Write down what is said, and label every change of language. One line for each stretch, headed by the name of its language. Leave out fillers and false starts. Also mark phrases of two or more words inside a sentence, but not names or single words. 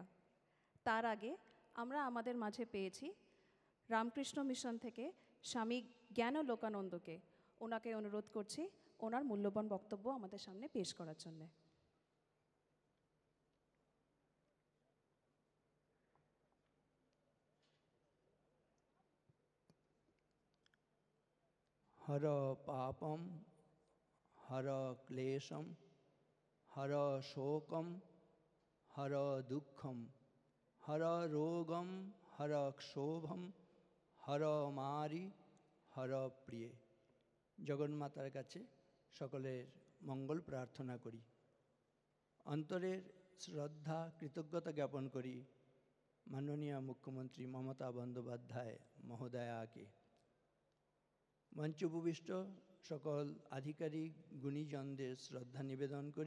Bangla: তার আগে আমরা আমাদের মাঝে পেয়েছি রামকৃষ্ণ মিশন থেকে স্বামী জ্ঞানলোকানন্দকে। ওনাকে অনুরোধ করছি ওনার মূল্যবান বক্তব্য আমাদের সামনে পেশ করার জন্যে।
Sanskrit: हर पापम हर क्लेशम हर शोकम हर दुखम हर रोगम हर क्षोभम हर मारी हर प्रिय।
Bangla: জগন্মাতার কাছে সকলের মঙ্গল প্রার্থনা করি, অন্তরের শ্রদ্ধা কৃতজ্ঞতা জ্ঞাপন করি মাননীয় মুখ্যমন্ত্রী মমতা বন্দ্যোপাধ্যায় মহোদয়াকে। মঞ্চ উপবিষ্ট সকল আধিকারিক গুণীজনদের শ্রদ্ধা নিবেদন করি।